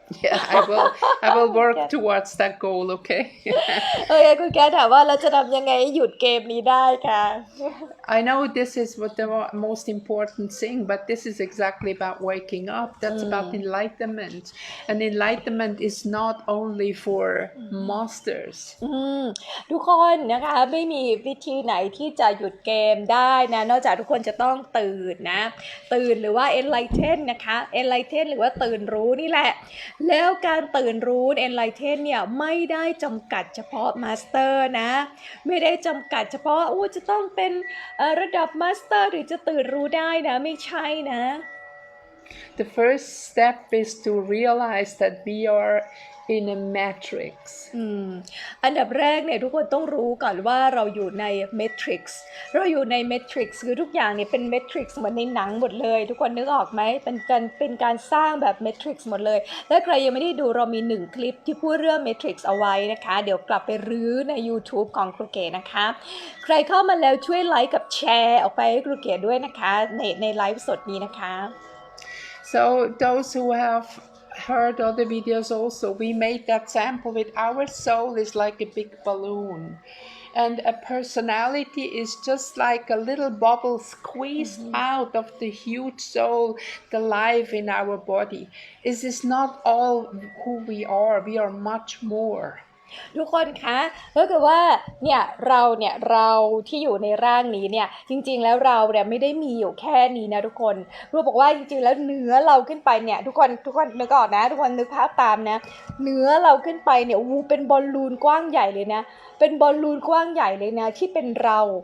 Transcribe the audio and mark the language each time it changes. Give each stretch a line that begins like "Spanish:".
English: yeah I will work towards that goal okay
Thai: โอเคคุณแกถามว่าเราจะทำยังไงให้หยุดเกมนี้ได้คะ
English: I know this is what the most important thing but this is exactly about waking up that's about enlightenment and enlightenment is not only for masters
Thai: ทุกคนนะคะไม่มีวิธีไหนที่จะหยุดเกมได้นะนอกจากทุกคนจะต้องตื่นนะตื่นหรือว่า enlighten นะคะ enlighten หรือว่าตื่นรู้นี่แหละแล้วการตื่นรู้ enlighten เนี่ยไม่ได้จำกัดเฉพาะ master นะไม่ได้จำกัดเฉพาะจะต้องเป็นระดับ master หรือจะตื่นรู้ได้นะไม่ใช่นะ
English: The first step is to realize that we are in a matrix
Thai: อันดับแรกเนี่ยทุกคนต้องรู้ก่อนว่าเราอยู่ใน matrix เราอยู่ใน matrix คือทุกอย่างเนี่ยเป็น matrix เหมือนในหนังหมดเลยทุกคนนึกออกไหมเป็นการสร้างแบบ matrix หมดเลยถ้าใครยังไม่ได้ดูเรามี1คลิปที่พูดเรื่อง matrix เอาไว้นะคะเดี๋ยวกลับไปรื้อใน YouTube ของครูเก๋นะคะใครเข้ามาแล้วช่วยไลค์กับแชร์ออกไปให้ครูเก๋ด้วยนะคะในไลฟ์สดนี้นะคะ
English: so those who have heard other videos also we made that sample with our soul is like a big balloon and a personality is just like a little bubble squeezed out of the huge soul the life in our body this is not all who we are much more
Thai: ทุกคนคะก็คือว่าเนี่ยเราที่อยู่ในร่างนี้เนี่ยจริงๆแล้วเราเนี่ยไม่ได้มีอยู่แค่นี้นะทุกคนครูบอกว่าจริงๆแล้วเนื้อเราขึ้นไปเนี่ยทุกคนนึกออกนะทุกคนนึกภาพตามนะเนื้อเราขึ้นไปเนี่ยเป็นบอลลูนกว้างใหญ่เลยนะเป็นบอลลูนกว้างใหญ่เลยนะที่เป็นเรา